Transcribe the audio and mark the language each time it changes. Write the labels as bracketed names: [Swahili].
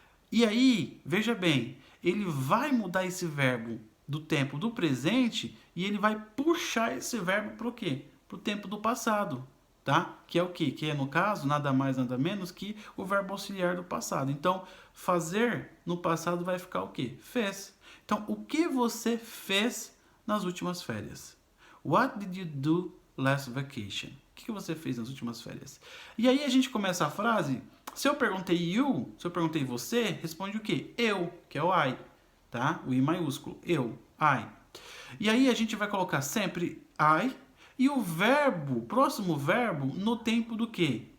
[Portuguese] E aí, veja bem, ele vai mudar esse verbo do tempo do presente e ele vai puxar esse verbo para o quê? Para o tempo do passado, tá? Que é o quê? Que é, no caso, nada mais, nada menos que o verbo auxiliar do passado. Então, fazer no passado vai ficar o quê? Fez. Então, o que você fez nas últimas férias? [English] What did you do last vacation? [Portuguese] O que você fez nas últimas férias? E aí a gente começa a frase. Se eu perguntei you, se eu perguntei você, responde o quê? Eu, que é o I, tá? O I maiúsculo, eu, I. E aí a gente vai colocar sempre I e o verbo, próximo verbo, no tempo do quê?